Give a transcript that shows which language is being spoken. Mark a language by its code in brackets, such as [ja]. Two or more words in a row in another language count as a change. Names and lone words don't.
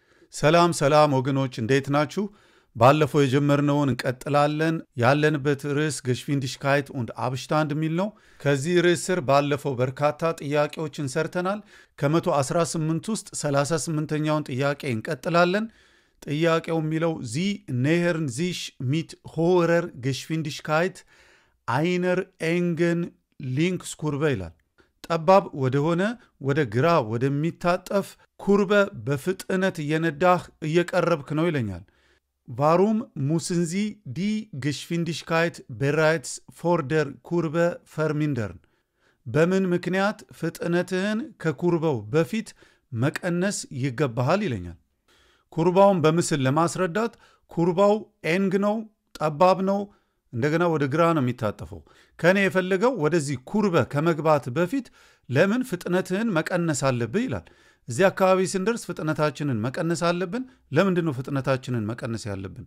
[am] ሰላም ሰላም ወገኖች እንዴት ናችሁ? ባለፈው የጀመርነውን እንቀጥላለን። ያለንበት ርዕስ [de] Geschwindigkeit und Abstand [am] የሚል ነው። ከዚህ ርዕስ ስር ባለፈው በርካታ ጥያቄዎችን ሰርተናል። ከ118 ውስጥ 38ኛውን ጥያቄ እንቀጥላለን። ጥያቄው የሚለው [de] Sie nähern sich mit hoher Geschwindigkeit einer engen Linkskurve [am] ይላል። ጠባብ ወደሆነ ወደ ግራ ወደሚታጠፍ ኩርበ በፍጥነት እየነዳህ እየቀረብክ ነው ይለኛል። [de] Warum müssen Sie die Geschwindigkeit bereits vor der Kurve vermindern? [am] በምን ምክንያት ፍጥነትህን ከኩርባው በፊት መቀነስ ይገባሃል ይለኛል። ኩርባውን በምስል ለማስረዳት ኩርባው ኤንግ ነው፣ ጠባብ ነው፣ እንደገና ወደ ግራ ነው የሚታጠፈው። ከኔ የፈለገው ወደዚህ ኩርበ ከመግባት በፊት ለምን ፍጥነትህን መቀነስ አለብህ ይላል። እዚህ አካባቢ ስንደርስ ፍጥነታችንን መቀነስ አለብን። ለምንድን ነው ፍጥነታችንን መቀነስ ያለብን?